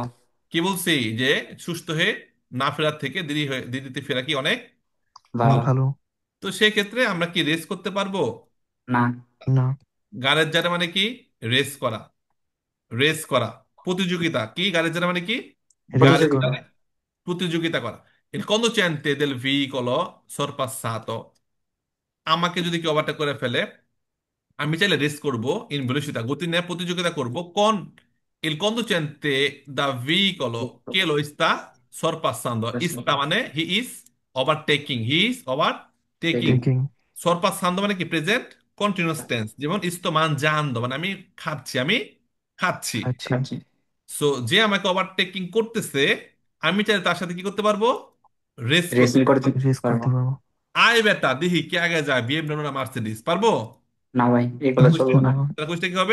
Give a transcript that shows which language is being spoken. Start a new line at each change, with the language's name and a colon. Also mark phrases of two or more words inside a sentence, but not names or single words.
Bangla: কি বলছি যে সুস্থ হয়ে না ফেরার থেকে দেরিতে ফেরা কি অনেক ভালো। ভালো। ভালো। তো সেই ক্ষেত্রে আমরা কি রেস করতে পারবো, না। না। গাড়ির জানে মানে কি, রেস করা, রেস করা। প্রতিযোগিতা কি, গাড়ির জানে মানে কি, রেস গাড়ির করা। জানে প্রতিযোগিতা করা।
Italian: Il conducente del veicolo sorpassato,
Bangla: আমাকে যদি কেউ ওভারটেক করে ফেলে, আমি চাইলে রেস করব,
Italian: in velocità
Bangla: গতি নিয়ে প্রতিযোগিতা করব কোন,
Italian: il conducente da veicolo che lo sta sorpassando, sta মানে
English: he is overtaking.
Bangla: টেকিং। sorpassando মানে কি,
English: present continuous tense,
Bangla: যেমন
Italian: sto mangiando
Bangla: মানে আমি খাচ্ছি, আমি খাচ্ছি। খাচ্ছি। সো যে আমাকে ওভারটেকিং করতেছে, আমি চাইলে তার সাথে কি করতে পারবো, রেস করতে রেসিং করতে পারবো। রেস করতে পারবো। আয় বেটা দেখি কে আগে যায়, বিএমডব্লিউ না মার্সিডিজ, পারবো। না ভাই, এগুলো তাহলে চলবো কুইজটা না। তাহলে কুইজটা কি হবে,